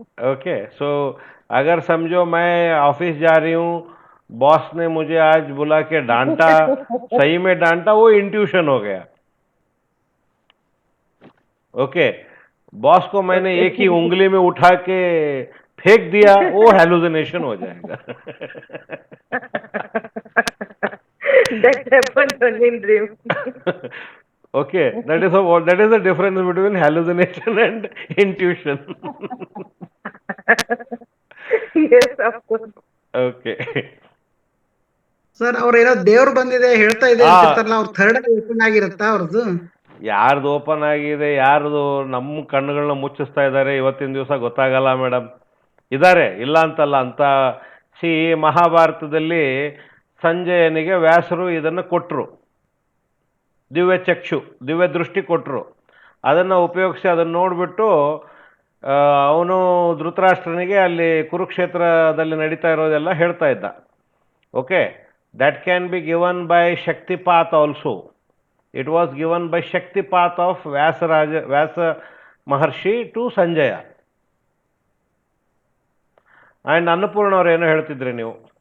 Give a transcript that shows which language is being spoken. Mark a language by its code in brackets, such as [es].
[hi] Okay, सो अगर समझो मैं ऑफिस जा रही हूँ, बॉस ने मुझे आज बुला के डांटा, सही में डांटा, वो इंट्यूशन हो गया. ओके, बॉस को मैंने एक ही उंगली में उठा के फेंक दिया, वो हेलुसिनेशन हो जाएगा. [en] That happened only in dream. Okay, that is the difference between hallucination and intuition. Yes, of course. Okay. [kn] Sir ಅವ್ರ ಏನೋ ದೇವ್ರು ಬಂದಿದೆ ಹೇಳ್ತಾ ಇದೆ ಅಂತಿರ್ತಾರಲ್ಲ, ಅವ್ರ ಥರ್ಡ್ ಐ ಓಪನ್ ಆಗಿರುತ್ತಾ ಅವ್ರದ್ದು? ಯಾರ್ದು ಓಪನ್ ಆಗಿದೆ, ಯಾರ್ದು ನಮ್ಮ ಕಣ್ಣುಗಳನ್ನ ಮುಚ್ಚಿಸ್ತಾ ಇದ್ದಾರೆ ಇವತ್ತಿನ ದಿವಸ ಗೊತ್ತಾಗಲ್ಲ ಮೇಡಮ್. ಇದ್ದಾರೆ, ಇಲ್ಲ ಅಂತಲ್ಲ. ಅಂತ ಮಹಾಭಾರತದಲ್ಲಿ ಸಂಜಯನಿಗೆ ವ್ಯಾಸರು ಇದನ್ನು ಕೊಟ್ಟರು, ದಿವ್ಯ ಚಕ್ಷು, ದಿವ್ಯ ದೃಷ್ಟಿ ಕೊಟ್ಟರು. ಅದನ್ನು ಉಪಯೋಗಿಸಿ ಅದನ್ನು ನೋಡಿಬಿಟ್ಟು ಅವನು ಧೃತರಾಷ್ಟ್ರನಿಗೆ ಅಲ್ಲಿ ಕುರುಕ್ಷೇತ್ರದಲ್ಲಿ ನಡೀತಾ ಇರೋದೆಲ್ಲ ಹೇಳ್ತಾ ಇದ್ದ. [en] Okay, that can be given by Shaktipat also. It was given by Shaktipat of Vyasa Maharshi to Sanjaya. [kn] And Annapurna ಅವ್ರು ಏನೋ ಹೇಳ್ತಿದ್ರಿ ನೀವು.